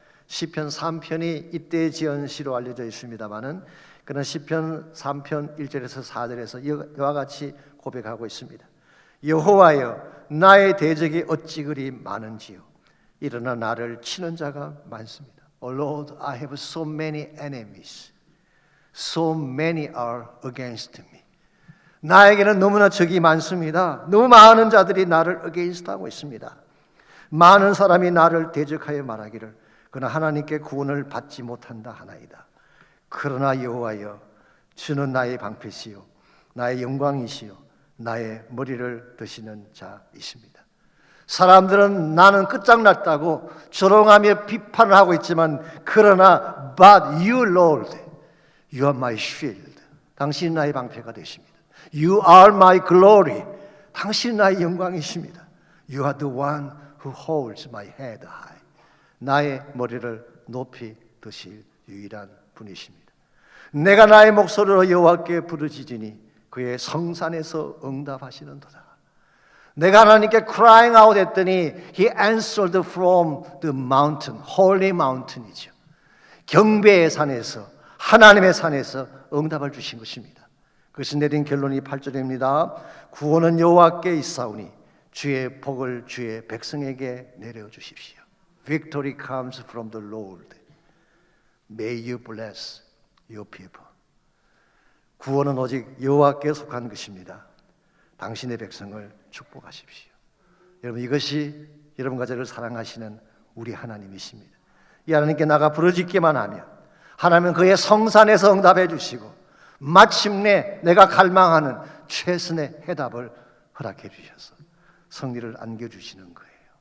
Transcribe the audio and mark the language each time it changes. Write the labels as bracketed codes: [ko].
[ko] 시편 3편이 이때 지은 시로 알려져 있습니다마는 그는 시편 3편 1절에서 4절에서 이와 같이 고백하고 있습니다. 여호와여, 나의 대적이 어찌 그리 많은지요. 일어나 나를 치는 자가 많습니다. [en] Oh Lord, I have so many enemies. So many are against me. [ko] 나에게는 너무나 적이 많습니다. 너무 많은 자들이 나를 against 하고 있습니다. 많은 사람이 나를 대적하여 말하기를 그러나 하나님께 구원을 받지 못한다 하나이다. 그러나 여호와여, 주는 나의 방패시요 나의 영광이시요 나의 머리를 드시는 자이십니다. 사람들은 나는 끝장났다고 조롱하며 비판을 하고 있지만, 그러나 [en] but you Lord, you are my shield. [ko] 당신이 나의 방패가 되십니다. [en] You are my glory. [ko] 당신이 나의 영광이십니다. [en] You are the one who holds my head high. [ko] 나의 머리를 높이 드실 유일한 분이십니다. 내가 나의 목소리로 여호와께 부르짖으니 그의 성산에서 응답하시는도다. 내가 하나님께 [en] crying out [ko] 했더니 [en] He answered from the mountain, holy mountain이죠. [ko] 경배의 산에서, 하나님의 산에서 응답을 주신 것입니다. 그것이 내린 결론이 8절입니다. 구원은 여호와께 있사오니 주의 복을 주의 백성에게 내려 주십시오. [en] Victory comes from the Lord. May you bless your people. [ko] 구원은 오직 여호와께 속한 것입니다. 당신의 백성을 축복하십시오. 여러분, 이것이 여러분과 저를 사랑하시는 우리 하나님이십니다. 이 하나님께 나가 부르짖기만 하면 하나님은 그의 성산에서 응답해 주시고 마침내 내가 갈망하는 최선의 해답을 허락해 주셔서 승리를 안겨주시는 거예요.